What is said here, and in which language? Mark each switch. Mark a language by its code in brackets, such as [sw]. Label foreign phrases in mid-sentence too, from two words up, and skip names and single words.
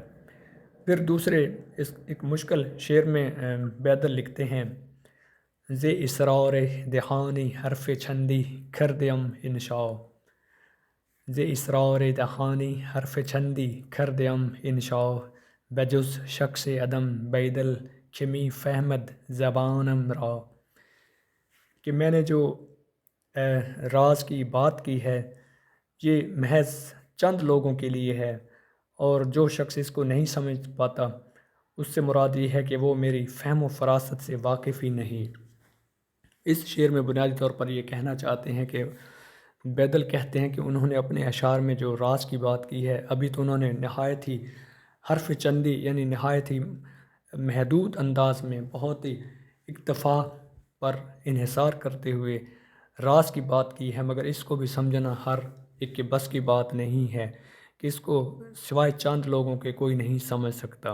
[ur] پھر دوسرے ایک مشکل شعر میں بیدل لکھتے ہیں: [fa] ز اسرار دہانی حرف چندی کردیم انشاء، ز اسرار دہانی حرف چندی کردیم انشاء، بجز شخص عدم بیدل چمی فہمد زبانم را، [ur] کہ میں نے جو راز کی بات کی ہے یہ محض چند لوگوں کے لیے ہے، اور جو شخص اس کو نہیں سمجھ پاتا اس سے مراد یہ ہے کہ وہ میری فہم و فراست سے واقف ہی نہیں۔ اس شعر میں بنیادی طور پر یہ کہنا چاہتے ہیں کہ بیدل کہتے ہیں کہ انہوں نے اپنے اشعار میں جو راز کی بات کی ہے، ابھی تو انہوں نے نہایت ہی [fa] حرف چندی [ur] یعنی نہایت ہی محدود انداز میں بہت ہی اکتفا پر انحصار کرتے ہوئے راز کی بات کی ہے، مگر اس کو بھی سمجھنا ہر ایک کے بس کی بات نہیں ہے کہ اس کو سوائے چند لوگوں کے کوئی نہیں سمجھ سکتا۔